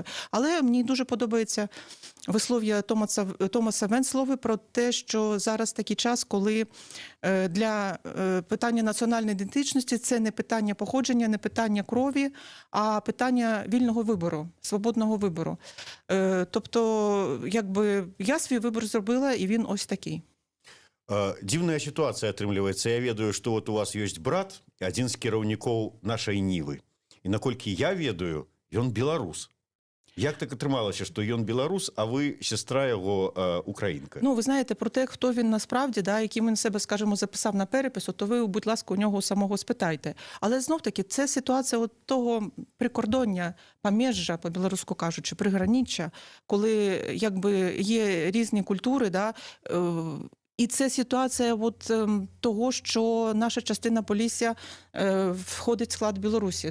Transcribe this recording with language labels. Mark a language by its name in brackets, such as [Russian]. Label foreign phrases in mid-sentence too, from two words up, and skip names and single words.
[Ukrainian] Але мені дуже подобається вислов'я Томаса Венслови про те, що зараз такий час, коли для питання національної ідентичності це не питання походження, не питання крові, а питання вільного вибору, свободного вибору. Тобто, якби я свій вибір зробила, і він ось такий. [Belarusian] Дивная ситуация атрымліваецца. Я ведаю, што вот у вас ёсць брат, адзін з кіраўнікоў нашай Нівы. І наколькі я ведаю, ён беларус. Як так атрымалася, што ён беларус, [Ukrainian] а ви сестра його українка? Ну, ви знаєте, про те, хто він насправді, да, яким він себе, скажімо, записав на перепису, то ви, будь ласка, у нього самого спитайте. Але знов-таки, це ситуація от того прикордоння, поміжжя, по-білоруську кажучи, приграниччя, коли якби є різні культури, да, і це ситуація от того, що наша частина Полісся входить в склад Білорусі.